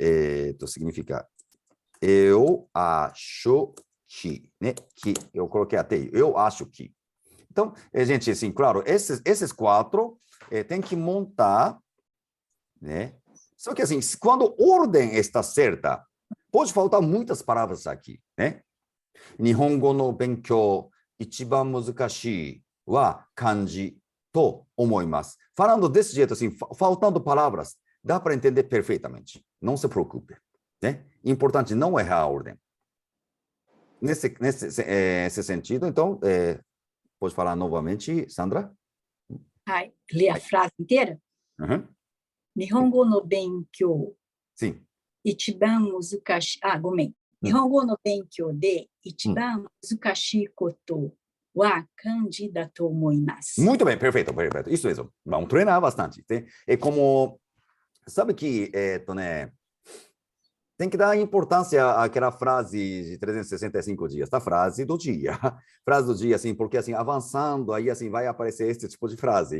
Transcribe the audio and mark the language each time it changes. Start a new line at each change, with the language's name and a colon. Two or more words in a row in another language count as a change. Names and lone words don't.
Portuguese: Significa eu acho que, né? Que eu coloquei até, eu acho que. Então, gente, assim, claro, esses quatro tem que montar, né? Só que assim, quando a ordem está certa, pode faltar muitas palavras aqui, né?
Japanese: 日本語の勉強一番難しいは漢字と思います.
Portuguese: Falando desse jeito, assim, faltando palavras, dá para entender perfeitamente. Não se preocupe, né? Importante não errar a ordem. Nesse sentido, então, pode falar novamente, Sandra? Ler a frase inteira? Uhum.
Japanese: 日本語の勉強,
Portuguese: Sim.
Japanese: 一番難しい... ごめん。日本語の勉強で一番難しいことは漢字だと思います.
Portuguese: Muito bem, perfeito, perfeito. Isso mesmo. Vamos treinar bastante. É como, sabe que, né, tem que dar importância àquela frase de 365 dias, tá? Frase do dia. Frase do dia, assim, porque assim, avançando, aí assim, vai aparecer esse tipo de frase.